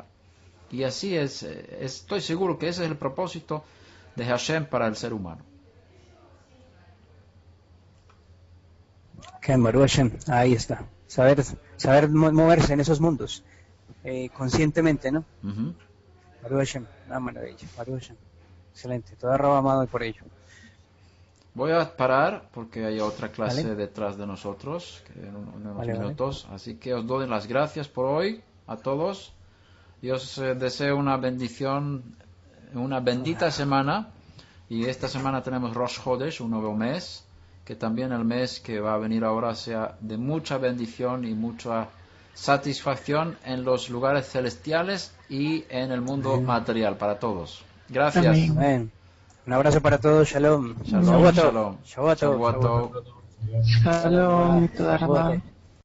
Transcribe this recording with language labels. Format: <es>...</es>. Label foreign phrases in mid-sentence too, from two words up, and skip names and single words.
<es>Y así estoy seguro que ese es el propósito de Hashem para el ser humano. Que</es> <he>ברוך השם,</he> <es>ahí está. Saber moverse en esos mundos conscientemente, ¿no? Uh-huh.</es> <he>ברוך השם,</he> <es>una maravilla.</es> <he>ברוך השם,</he> <es>excelente. Todo arroba amado por ello. Voy a parar porque hay otra clase ¿Vale? detrás de nosotros en unos Vale. minutos. Así que os doy las gracias por hoy a todos. Y os deseo una bendición, una bendita semana. Y esta semana tenemos</es> <he>ראש חודש,</he> <es>un nuevo mes. Que también el mes que va a venir ahora sea de mucha bendición y mucha satisfacción en los lugares celestiales y en el mundo material para todos. Gracias. Amén. Amén. Un abrazo para todos. Shalom.</es> <he>Shalom, שבועות טוב. shalom. שבועות טוב. שבועות טוב. שלום, תודה שבועות טוב.</he>